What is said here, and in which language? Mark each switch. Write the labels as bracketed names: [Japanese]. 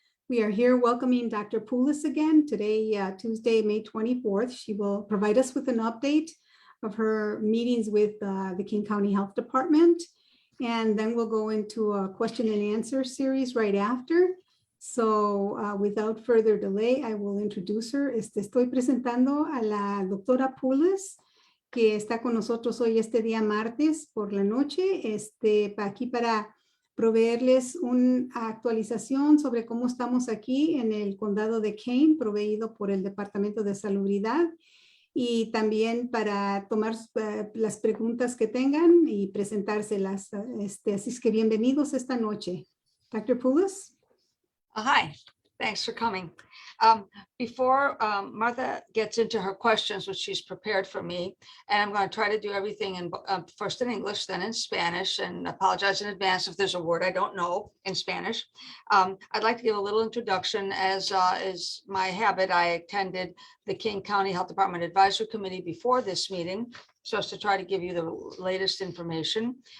[English] We are here welcoming Dr. Poulos again today, Tuesday, May 24th. She will provide us with an update of her meetings with the King County Health Department. And then we'll go into a question and answer series right after. So without further delay, I will introduce her. [Spanish] Estoy presentando a la doctora Poulos, que está con nosotros hoy este día martes por la noche, aquí para proveerles una actualización sobre cómo estamos aquí en el condado de Kane, proveído por el Departamento de Salubridad, y también para tomar las preguntas que tengan y presentárselas. Así es que bienvenidos esta noche. [English] Dr. Poulos? Hi, thanks for coming. Before Martha gets into her questions, which she's prepared for me, and I'm going to try to do everything in first in English, then in Spanish, and apologize in advance if there's a word I don't know in Spanish. I'd like to give a little introduction. As is my habit, I attended the King County Health Department Advisory Committee before this meeting, so as to try to give you the latest information.